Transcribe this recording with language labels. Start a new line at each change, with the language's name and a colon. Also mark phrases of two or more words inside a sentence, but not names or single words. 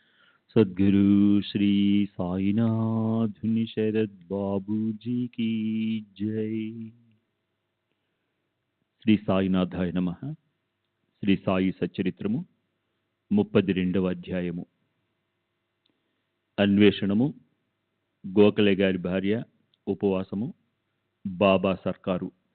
Hindi: सद्गुरु श्री साईनाथ शरद बाबू जी की जय।
Sanskrit: శ్రీ సాయినాథాయ నమః.
Telugu: శ్రీ సాయి సచ్చరిత్రము 32వ అధ్యాయము. అన్వేషణము, గోఖలే గారి భార్య, ఉపవాసము, బాబా సర్కారు.